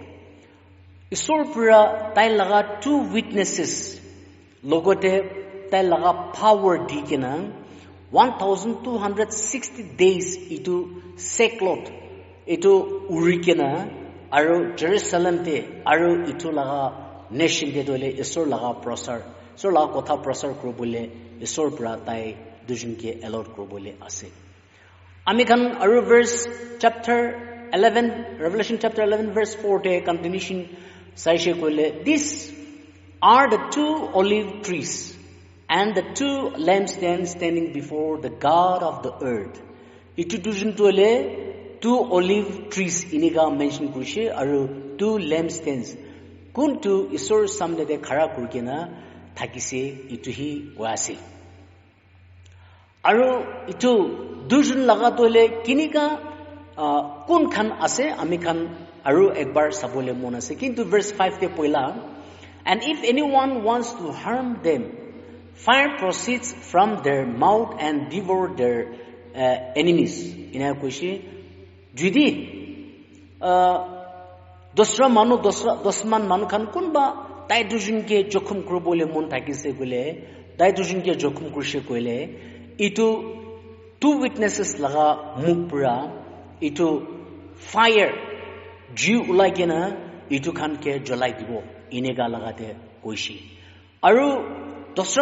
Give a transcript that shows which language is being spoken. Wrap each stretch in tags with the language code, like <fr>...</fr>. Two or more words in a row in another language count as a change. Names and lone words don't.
<nag>Isor pura tai laga 2 witnesses logote tai laga power dikena 1,260 days itu sackcloth itu urikena aru Jerusalem te aru itu laga nation de dole isor laga prosar isor laga kotha prosar krobole isor pra tai dujun ke allot krobole ase ami kan aru verse chapter 11</nag> <en>Revelation chapter 11 verse 4</en> <nag>te continuation saishe kole,</nag> <en>these are the 2 olive trees and the 2 lampstands standing before the God of the earth.</en> <nag>Itu dujun tole 2</nag> <en>olive trees</en> <nag>iniga mention kushe aru 2 lampstands kuntu isor samne de khara kurkena thakise itu hi oase aru itu dujun laga tole kinika kun khan ase ami khan aru ekbar sabole mon ase kintu verse 5 te poila,</nag> <en>and if anyone wants to harm them, fire proceeds from their mouth and devour their enemies.</en> <nag>Ina kuishi judi dosra manu dosman manu khan kunba tai dujun ke jokhum krobole mon thakise gole tai dujun ke jokhum kurshe koile itu 2 witnesses laga muk pura itu fire ju ulai kena itu khan ke jolai dibo inega lagate koishi aru dosra</nag>